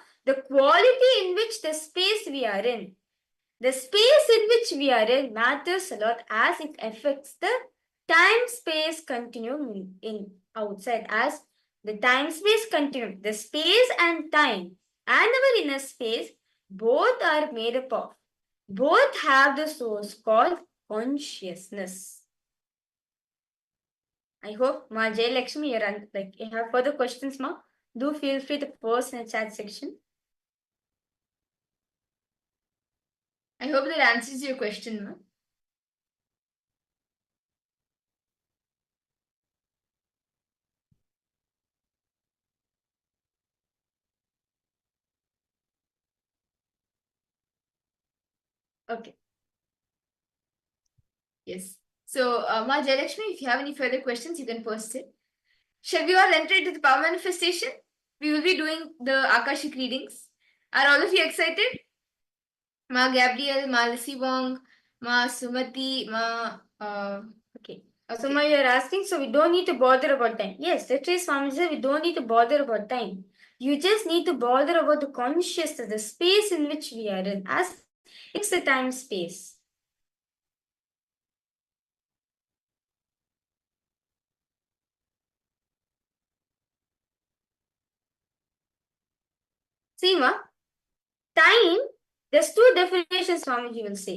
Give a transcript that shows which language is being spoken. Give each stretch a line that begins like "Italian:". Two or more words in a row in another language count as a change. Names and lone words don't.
English: The quality in which the space we are in, the space in which we are in matters a lot, as it affects the time-space continuum in outside, as the time-space continuum, the space and time and our inner space both are made up of, both have the source called consciousness. I hope, ma, Jay Lakshmi, you have further questions, ma? Do feel free to post in the chat section. I hope that answers your question, ma. Okay. Yes. So, Ma Jayalakshmi, if you have any further questions, you can post it. Shall we all enter into the power manifestation? We will be doing the Akashic readings. Are all of you excited? Ma Gabriel, Ma Lucy Wong, Ma Sumati, Ma... okay. So, Ma, you're asking, so we don't need to bother about time. Yes, that is Swami said, we don't need to bother about time. You just need to bother about the consciousness, the space in which we are in, as it's the time space. See, ma, time, there's two definitions Swamiji will say.